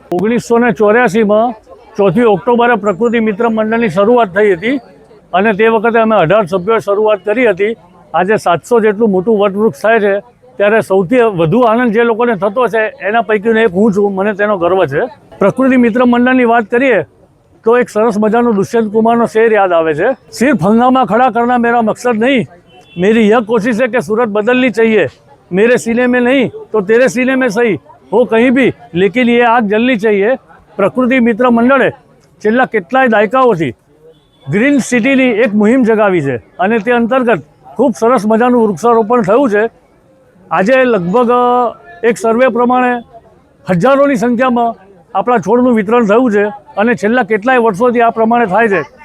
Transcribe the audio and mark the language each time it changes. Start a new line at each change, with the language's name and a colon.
Gujarati: 1984માં 4 ઓક્ટોબરે પ્રકૃતિ મિત્ર મંડળની શરૂઆત થઈ હતી અને તે વખતે અમે 18 સભ્યોએ શરૂઆત કરી હતી. આજે 700 જેટલું મોટું વટવૃક્ષ થાય છે ત્યારે સૌથી વધુ આનંદ જે લોકોને થતો છે એના પૈકીનો એક હું છું. મને તેનો ગર્વ છે. પ્રકૃતિ મિત્ર મંડળની વાત કરીએ તો એક સરસ મજાનો દુષ્યંત કુમારનો શેર યાદ આવે છે.
Hindi: સિર્ફ હંગાमा खड़ा करना मेरा मकसद नहीं, मेरी यह कोशिश है कि सूरत बदलनी चाहिए. मेरे सीने में नहीं तो तेरे सीने में सही हो कहीं भी, लेकिन ये आग जलनी चाहिए.
Gujarati: પ્રકૃતિ મિત્ર મંડળે છેલ્લા કેટલાય દાયકાઓથી ગ્રીન સિટીની એક મુહિમ જગાવી છે અને તે અંતર્ગત ખૂબ સરસ મજાનું વૃક્ષારોપણ થયું છે. આજે લગભગ એક સર્વે પ્રમાણે હજારોની સંખ્યામાં આપણા છોડનું વિતરણ થયું છે અને છેલ્લા કેટલાય વર્ષોથી આ પ્રમાણે થાય છે.